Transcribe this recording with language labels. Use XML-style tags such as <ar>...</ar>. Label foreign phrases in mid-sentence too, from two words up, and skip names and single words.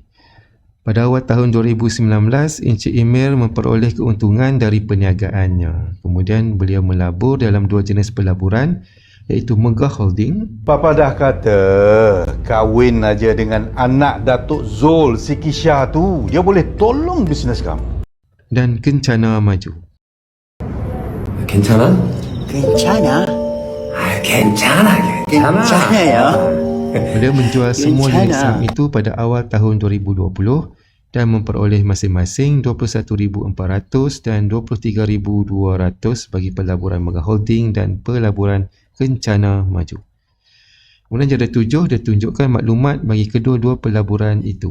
<ms>Pada awal tahun 2019, Encik Emir memperoleh keuntungan dari perniagaannya. Kemudian beliau melabur dalam 2 jenis pelaburan, iaitu Megah Holding. Papa dah kata kahwin aja dengan anak Datuk Zul si Kisha tu, dia boleh tolong bisnes kamu. Dan Kencana Maju.</ms> <ko>괜찮아? 괜찮아. 괜찮아. 괜찮아요.</ko> <ms>Beliau menjual semua unit Kencana. saham itu pada awal tahun 2020 dan memperoleh masing-masing 21,400 dan 23,200 bagi pelaburan Megah Holding dan pelaburan Kencana Maju. Kemudian jadual 7 dia tunjukkan maklumat bagi kedua-dua pelaburan itu.</ms>